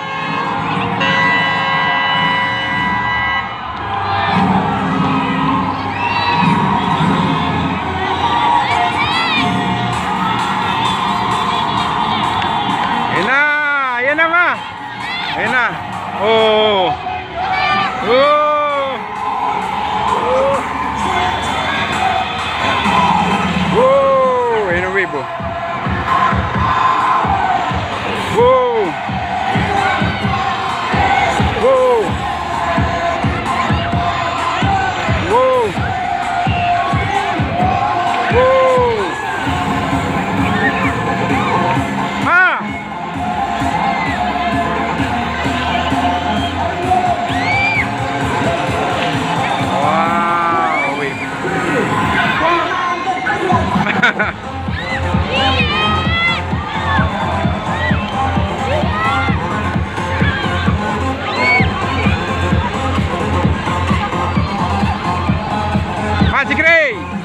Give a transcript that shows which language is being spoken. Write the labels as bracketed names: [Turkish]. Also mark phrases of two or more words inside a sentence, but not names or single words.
[Filipino] Ayun na. Ayun na ma. Ayun na. Oh. Oh. Whoa! Ayun ang wave, oh. Whoa! Whoa! Whoa! Whoa! Ah! Wow! Wave. Si Gray!